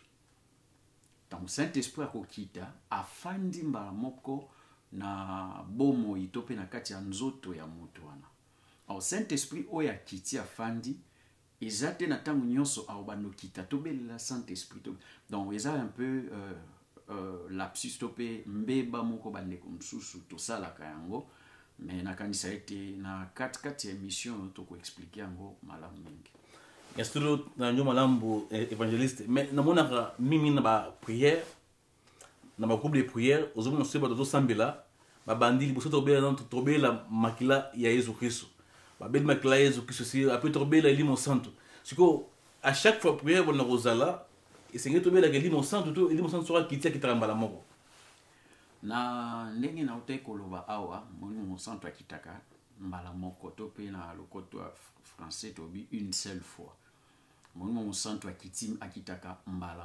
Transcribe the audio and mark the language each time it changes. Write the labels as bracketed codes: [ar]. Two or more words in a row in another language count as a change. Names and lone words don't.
[fr] donc saint esprit [ln] akokita afandi mbala moko na bomoi to mpe na kati ya nzoto ya mutu wana [fr] alors saint esprit [ln] oyo akiti afandi eza te na ntango nyonso aobanda okita tobelela [fr] saint esprit donc [ln] eza [fr] un peu lapsus [ln] to mpe mbeba moko bandeko mosusu tosalaka yango mais nakanisa ete na kati ya émission tokoexplike yango malamu mingi yasolo na njo malambo évangéliste mais namonaka mingi na baprière na bagroupe [fr] de prière [ln] ozomona soki bato tozosambela babandi liboso tobela makila ya yesu kristo babeli makila ya yesu kristo si apres tobela elimo santo sikoyo [fr] à chaque fois prière [ln] bona kozala esengeli tobelaka elimo santo to elimo santo soki akiti akitaka mbala moko na ndenge nautai koloba awa molimo mosantu akitaka mbala moko to mpe na lokoto ya français tobi [fr] une seule fois [ln] molimo mosantu akitaka mbala